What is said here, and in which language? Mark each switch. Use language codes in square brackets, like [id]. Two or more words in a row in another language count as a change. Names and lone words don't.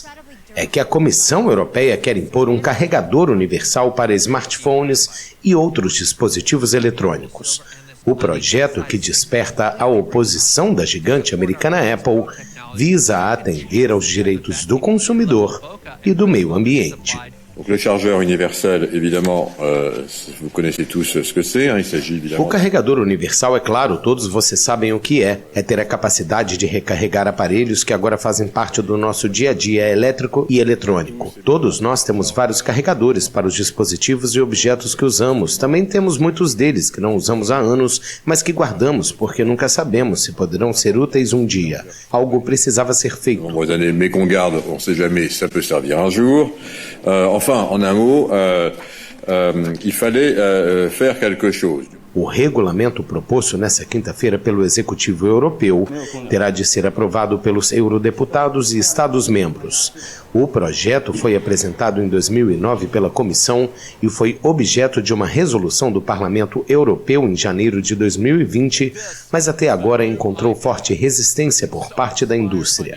[pt] É que a Comissão Europeia quer impor um carregador universal para smartphones e outros dispositivos eletrônicos. O projeto, que desperta a oposição da gigante americana Apple, visa atender aos direitos do consumidor e do meio ambiente. [fr] Donc, le chargeur universel, évidemment, vous connaissez tous ce que c'est, il s'agit évidemment... [pt] O carregador universal, é claro, todos vocês sabem o que é ter a capacidade de recarregar aparelhos que agora fazem parte do nosso dia a dia elétrico e eletrônico. Todos nós temos vários carregadores para os dispositivos e objetos que usamos. Também temos muitos deles que não usamos há anos, mas que guardamos porque nunca sabemos se poderão ser úteis um dia. Algo precisava ser feito. [fr] Nombreuses années, mais qu'on garde, on ne sait jamais, ça peut servir un jour. Enfin, en un mot, il fallait faire quelque chose. [pt] O regulamento proposto nesta quinta-feira pelo Executivo Europeu terá de ser aprovado pelos eurodeputados e Estados-membros. O projeto foi apresentado em 2009 pela Comissão e foi objeto de uma resolução do Parlamento Europeu em janeiro de 2020, mas até agora encontrou forte resistência por parte da indústria.